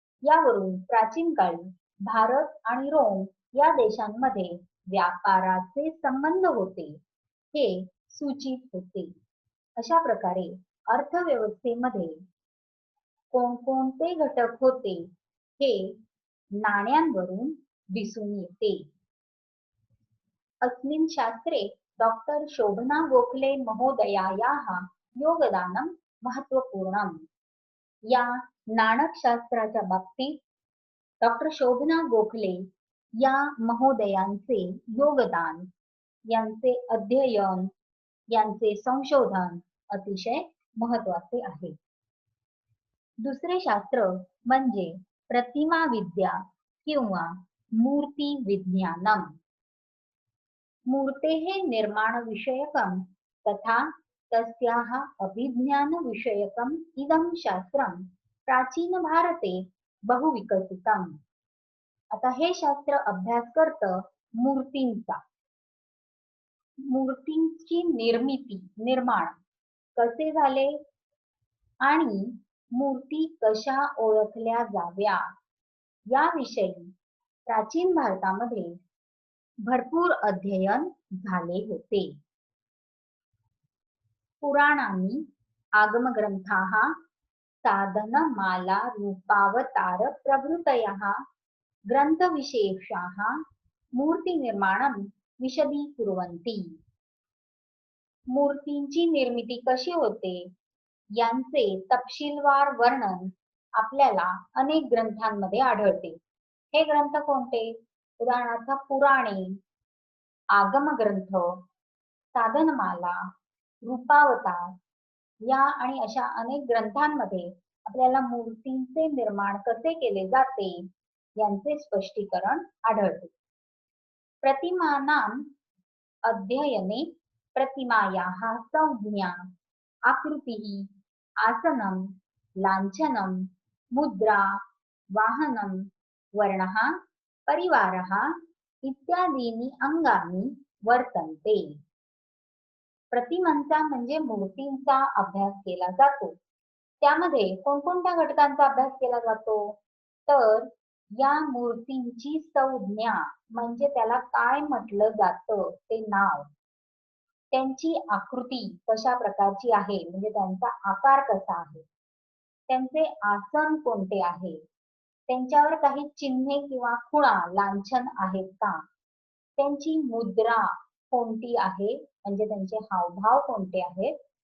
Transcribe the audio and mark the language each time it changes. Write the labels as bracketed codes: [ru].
[mr] यावरून प्राचीन काळी भारत आणि रोम या देशांमध्ये व्यापाराचे संबंध होते हे सूचित होते. अशा प्रकारे अर्थव्यवस्थेमध्ये कोणकोणते घटक होते हे नाण्यांवरून दिसून येते. [sa] अस्मिन् शास्त्रे डॉक्टर शोभना गोखले महोदयायाः योगदानं महत्त्वपूर्णम्. [mr] या नाणकशास्त्राच्या बाबतीत डॉक्टर शोभना गोखले या महोदयांचे योगदान, यांचे अध्ययन, यांचे संशोधन अतिशय महत्त्वाचे आहे. दुसरे शास्त्र म्हणजे प्रतिमा विद्या किंवा मूर्ती विज्ञानम. [sa] मूर्तेः निर्माण विषयकं तथा तस्याः अभिज्ञान विषयकम् इदं शास्त्रं प्राचीन भारते बहुविकसितम्. [mr] आता हे शास्त्र अभ्यास करतं मूर्तींचा. मूर्तींची निर्माण कसे झाले आणि मूर्ती कशा ओळखल्या जाव्या याविषयी प्राचीन भारतामध्ये भरपूर अध्ययन झाले होते. [sa] पुराणांनी आगमग्रंथाः साधनमाला रूपावतार प्रभृतयः ग्रंथविशेषाः मूर्तिनिर्माणं विशदीकुर्वन्ति. [mr] मूर्तींची निर्मिती कशी होते यांचे तपशीलवार वर्णन आपल्याला अनेक ग्रंथांमध्ये आढळते. हे ग्रंथ कोणते? उदाहरणार्थ पुराणे, आगमग्रंथ, साधनमाला, रूपावतार या आणि अशा अनेक ग्रंथांमध्ये आपल्याला मूर्तींचे निर्माण कसे केले जाते यांचे स्पष्टीकरण आढळते. [sa] प्रतिमानां अध्ययने प्रतिमायाः संज्ञा, आकृतिः, आसनं, लांछनं, मुद्रा, वाहनं, वर्णः, परिवारः इत्यादीनि अंगानी वर्तन्ते. [mr] प्रतिमांचा म्हणजे मूर्तींचा अभ्यास केला जातो. त्यामध्ये कोणकोणत्या घटकांचा अभ्यास केला जातो? तर या मूर्तींची संज्ञा म्हणजे त्याला काय म्हटलं जातं ते नाव, त्यांची आकृती कशा प्रकारची आहे म्हणजे त्यांचा आकार कसा आहे, त्यांचे आसन कोणते आहे, त्यांच्यावर काही चिन्हे किंवा खुणा लांछन आहेत का, त्यांची मुद्रा कोणती आहे म्हणजे त्यांचे हावभाव कोणते आहेत,